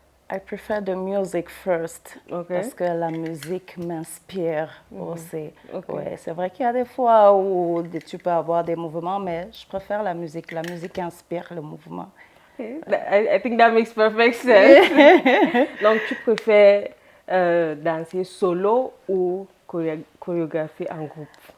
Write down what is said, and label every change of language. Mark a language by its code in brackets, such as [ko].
[en] I prefer the music first, Okay. [fr] parce que la musique m'inspire aussi. [en] Okay. [fr] Ouais, c'est vrai qu'il y a des fois où tu peux avoir des mouvements, mais je préfère la musique. La musique inspire le mouvement. [en] Okay. I think that makes perfect sense. [fr] Donc, tu préfères danser solo ou chorégraphier en groupe?